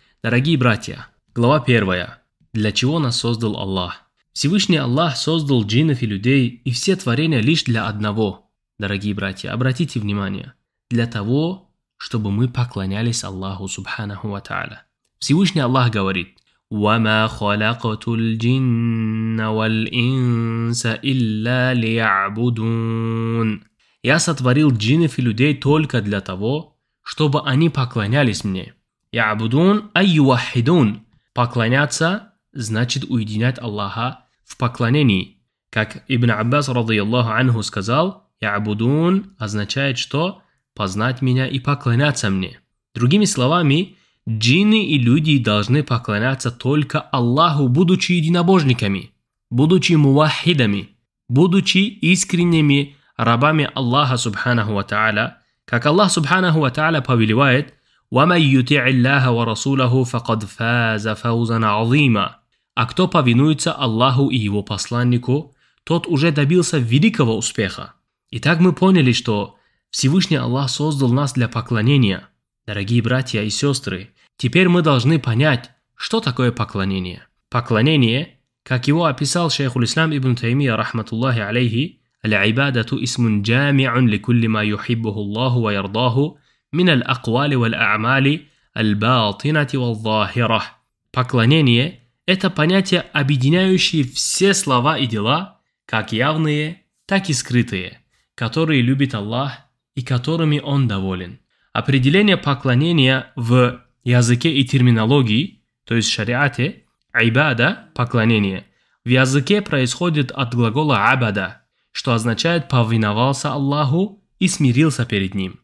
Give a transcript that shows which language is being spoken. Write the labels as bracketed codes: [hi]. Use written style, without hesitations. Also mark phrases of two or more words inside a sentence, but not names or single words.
[ru] Дорогие братья, глава 1. Для чего нас создал Аллах? Всевышний Аллах создал джиннов и людей и все творения лишь для одного. Дорогие братья, обратите внимание, для того, чтобы мы поклонялись Аллаху [ar] سبحانه وتعالى. [ru] Всевышний Аллах говорит: [ar] وَمَا خَلَقْتُ الْجِنَّ وَالْإِنسَ إِلَّا لِيَعْبُدُونَ. [ru] Я сотворил джиннов и людей только для того, чтобы они поклонялись мне. [ar] يعبدون أي يوحدون. [ru] Поклоняться значит уединять Аллаха в поклонении. Как Ибн Аббас [ar] رضي الله عنه [ru] сказал, «Я'будун» означает, что познать меня и поклоняться мне. Другими словами, джинны и люди должны поклоняться только Аллаху, будучи единобожниками, будучи мувахидами, будучи искренними рабами Аллаха [ar] سبحانه وتعالى, [ru] как Аллах [ar] سبحانه وتعالى [ru] повелевает: [ar] وَمَنْ يُطِعِ اللَّهَ وَرَسُولَهُ فَقَدْ فَازَ فَوْزًا عَظِيمًا. [ru] А кто повинуется Аллаху и его посланнику, тот уже добился великого успеха. Итак, мы поняли, что Всевышний Аллах создал нас для поклонения. Дорогие братья и сестры, теперь мы должны понять, что такое поклонение. [ar] Поклонение, как его описал شيخ الإسلام ибн Таймия رحمة الله عليه, «العبادة اسم جامع لكل ما يحبه الله ويرضاه من الأقوال والأعمال الباطنة والظاهرة». [ru] Поклонение – это понятие, объединяющее все слова и дела, как явные, так и скрытые, которые любит Аллах и которыми Он доволен. Определение поклонения в языке и терминологии, то есть в шариате, айбада – поклонение, в языке происходит от глагола абада, что означает «повиновался Аллаху и смирился перед Ним».